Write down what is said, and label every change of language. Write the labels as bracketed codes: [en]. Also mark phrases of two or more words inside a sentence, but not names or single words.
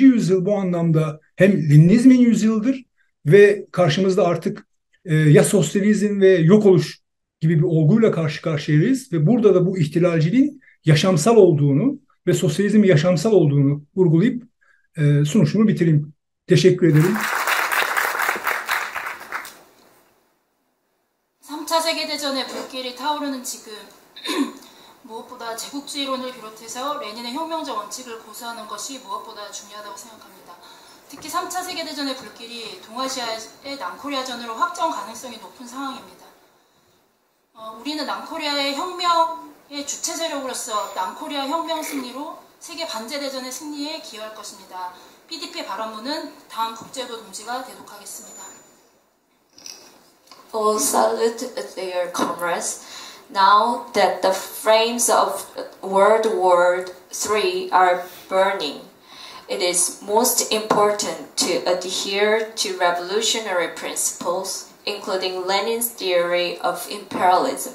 [tr] yüzyıl bu anlamda hem Leninizmin yüzyılıdır ve karşımızda artık ya sosyalizm ve yok oluş gibi bir olguyla karşı karşıyayız ve burada da bu ihtilalciliğin yaşamsal olduğunu ve sosyalizmin yaşamsal olduğunu vurgulayıp sunuşumu bitireyim. Teşekkür ederim. [ko] 3차 세계대전의 불길이 타오르는 지금 무엇보다 제국주의론을 비롯해서 레닌의 혁명적 원칙을 고수하는 것이 무엇보다 중요하다고 생각합니다. 특히 3차 세계대전의 불길이 동아시아의 남코리아전으로 확정 가능성이 높은 상황입니다. 우리는 남코리아의 혁명의 주체 세력으로서 남코리아 혁명 승리로 세계 반제대전의 승리에 기여할 것입니다. PDP 발언문은 다음 국제도 동지가 대독하겠습니다. [en] All salute their comrades. Now that the flames of World War III are burning, it is most important to adhere to revolutionary principles, including Lenin's theory of imperialism.